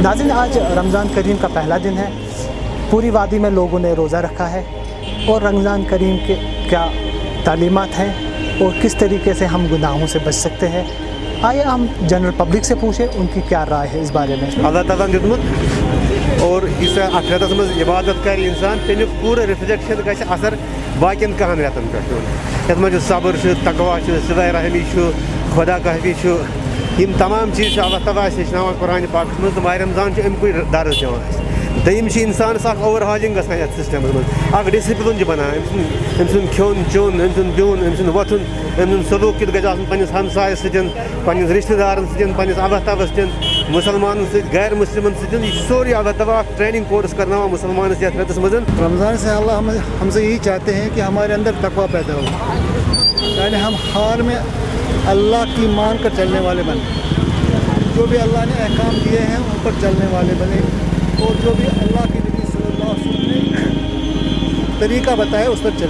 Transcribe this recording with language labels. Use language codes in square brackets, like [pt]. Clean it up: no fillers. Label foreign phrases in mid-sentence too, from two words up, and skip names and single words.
[hi] नाज़रीन, आज रमज़ान करीम का पहला दिन है। पूरी वादी में लोगों ने रोज़ा रखा है और रमज़ान करीम के क्या तालीमात हैं और किस तरीके से हम गुनाहों से बच सकते हैं, आइए हम जनरल पब्लिक से पूछें उनकी क्या राय है इस बारे में। [ks] अल्लाह ताला दितमुत और इस अखरतस मज इबादत कर इंसान तमिक पूरा रिफ्लेक्शन गि असर बाकिन कहन रेतन पे ये मज सब्र तकवा सिला रहमी खुदा कहवी यम तमाम चीज़ अल्लाह ताला हेचनान कुरान पाक मज माह रमज़ान अमुक दर्ज दिवान। दम इंसान [en] over hauling [ks] गसान ये सिस्टम मज डिसिप्लिन बनान अम खोन चोन अम बिहुन अम वथुन अम सलूक कित गज पन्निस हमसाय सतन पन्निस रिश्तेदारन सतन पन्निस अल्लाह ताला सतन मुसलमान गैर मुस्लिमन सतन यह सोरी अल्लाह ताला [en] training course [ks] करना मुसलमान ये रतस मज। [hi] रमज़ान से अल्लाह हमसे यही चाहते हैं कि हमारे अंदर तकवा पैदा हो, यानी हम हाल में अल्लाह की मान कर चलने वाले बने, जो भी अल्लाह ने अहकाम दिए हैं उन पर चलने वाले बने और जो भी अल्लाह के नबी [ar] صلى الله عليه وسلم [hi] ने तरीका बताया उस पर चले।